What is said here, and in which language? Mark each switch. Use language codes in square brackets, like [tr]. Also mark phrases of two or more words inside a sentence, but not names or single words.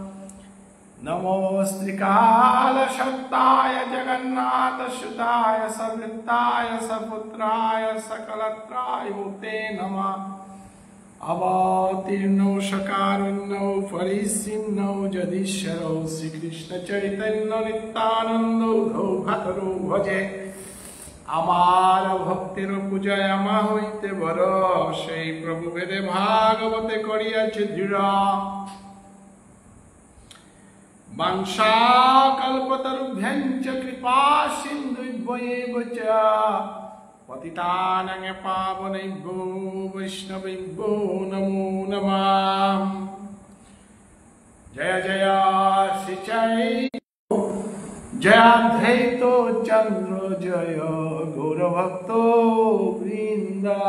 [sa] नमोऽस्त्रिकालशब्दाय जगन्नाथसुताय सवृत्ताय सपुत्राय सकलत्राय ते नमः। अवतीर्णौ सकारुण्यौ परिसिन्नौ जदीश्वरौ श्रीकृष्णचैतन्यनित्यानन्दौ भ्रातरौ भजे। [bn] আমার ভক্তের পূজায় আমা হইতে বড় সেই প্রভু বেদে ভাগবতে করিয়াছে দৃঢ়। [sa] বাংশাকল্পতরুভ্যঞ্চ কৃপা সিন্ধুভ্যেব চ পতিতানাং পাবনেভ্যো বৈষ্ণবেভ্যো নমো নমঃ। [bn] জয় জয় শ্রী জয়াদ্বৈত চন্দ্র জয় গৌরভক্ত বৃন্দ।